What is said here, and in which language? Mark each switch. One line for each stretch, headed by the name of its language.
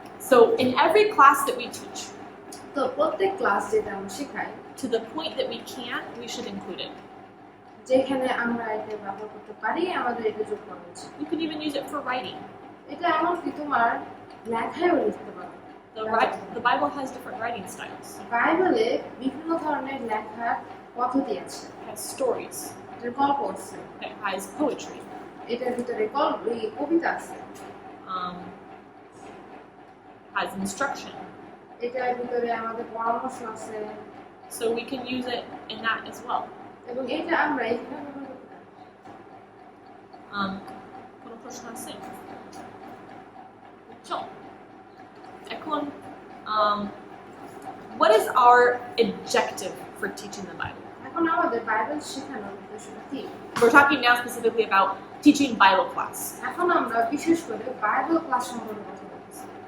English: So in every class that we teach,
Bangla: তো প্রত্যেক class যেটা আমরা শেখাই,
English: to the point that we can, we should include it.
Bangla: যেখানে আমরা এটা ব্যবহার করতে পারি আমাদের এটা যোগ করা উচিত।
English: You can even use it for writing.
Bangla: এটা এমনকি তোমার লেখায়ও লিখতে পারো।
English: The Bible has different writing styles.
Bangla: বাইবেলে বিভিন্ন ধরনের লেখার পদ্ধতি আছে।
English: It has stories.
Bangla: এটার গল্প আছে,
English: It has poetry.
Bangla: এটার ভিতরে কবিতা আছে,
English: Has instruction.
Bangla: এটার ভিতরে আমাদের পরামর্শ আছে,
English: So we can use it in that as well.
Bangla: এবং এটা আমরা এখানে ব্যবহার করতে পারি। কোনো প্রশ্ন আছে?
English: So, এখন, what is our objective for teaching the Bible?
Bangla: এখন আমাদের বাইবেল শেখানোর উদ্দেশ্যটা কি?
English: We're talking now specifically about teaching Bible class.
Bangla: এখন আমরা বিশেষ করে বাইবেল ক্লাস সম্পর্কে কথা বলতেছি।